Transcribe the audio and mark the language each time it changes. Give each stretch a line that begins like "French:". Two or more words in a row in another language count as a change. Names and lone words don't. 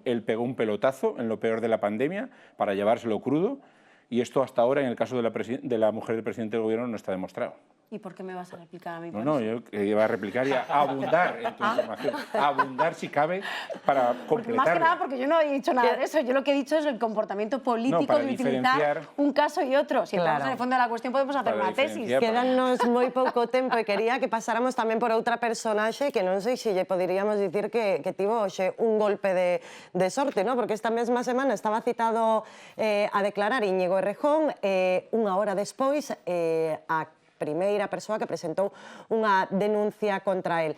Spanish: Él pegó un pelotazo en lo peor de la pandemia para llevárselo crudo, y esto hasta ahora, en el caso de la mujer del presidente del gobierno, no está demostrado. ¿Y por qué me vas a replicar a mí? No, yo iba a replicar y a abundar en tu información, a abundar si cabe para completarlo. Más que nada porque yo no he dicho nada de eso, yo lo que he dicho es el comportamiento político de utilizar un caso y otro. Si entramos en el fondo de la cuestión podemos hacer una tesis.
Galician: Quédanos moi pouco tempo e quería que pasáramos tamén por outra personaxe que non sei se lle poderíamos dicir que tivo hoxe un golpe de sorte, ¿no? Porque esta mesma semana estaba citado a declarar Íñigo Errejón, unha hora despois a primeira persoa que presentou unha denuncia contra el.